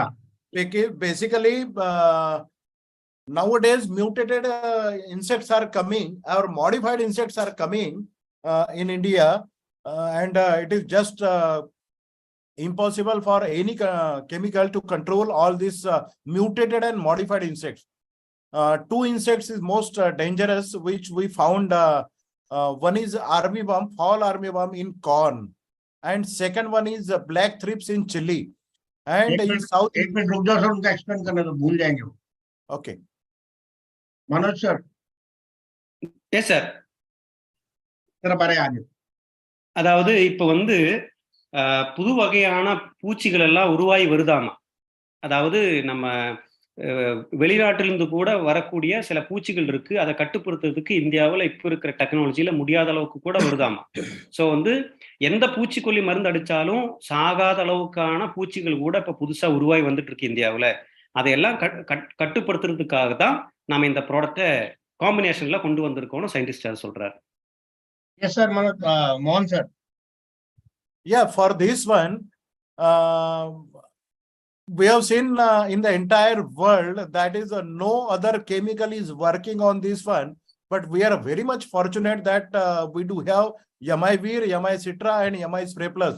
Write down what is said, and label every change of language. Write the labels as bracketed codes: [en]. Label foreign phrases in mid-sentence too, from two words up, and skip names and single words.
[en] Basically, nowadays mutated insects are coming, or modified insects are coming in India, and it is just impossible for any chemical to control all these mutated and modified insects. 2 insects is most dangerous, which we found. One is armyworm, fall armyworm in corn, and second one is black thrips in chili. And in south. [hi] एक मिनट रुक जाओ सर, उनका एक्सप्लेन करने तो भूल जाएंगे वो. [en] Okay. [hi] मनोज सर. [en] yes sir. [hi] ஆगे. [ta] அதாவது இப்ப வந்து புது வகையான பூச்சிகள் எல்லாம் உருவாகி வருதாமா. அதாவது நம்ம வெளிநாட்டிலிருந்து கூட வரக்கூடிய சில பூச்சிகள் இருக்கு. அதை கட்டுப்படுத்துறதுக்கு இந்தியாவில் இப்ப இருக்கிற டெக்னாலஜியில முடியாத அளவுக்கு கூட வருதாமா. ஸோ வந்து எந்த பூச்சிக்கொல்லி மருந்து அடிச்சாலும் சாகாத அளவுக்கான பூச்சிகள் கூட இப்ப புதுசா உருவாகி வந்துட்டு இருக்கு இந்தியாவில். அதையெல்லாம் கட்டுப்படுத்துறதுக்காக தான் நாம இந்த [en] product combination [ta] கொண்டு வந்திருக்கோம்னு சயின்டிஸ்ட் சொல்றாரு. [en] yes sir. Mohan sir. Yeah, for this one, we have seen in the entire world that is no other chemical is working on this one, but we are very much fortunate that we do have Yamivir, Yami Citra and Yami Spray Plus.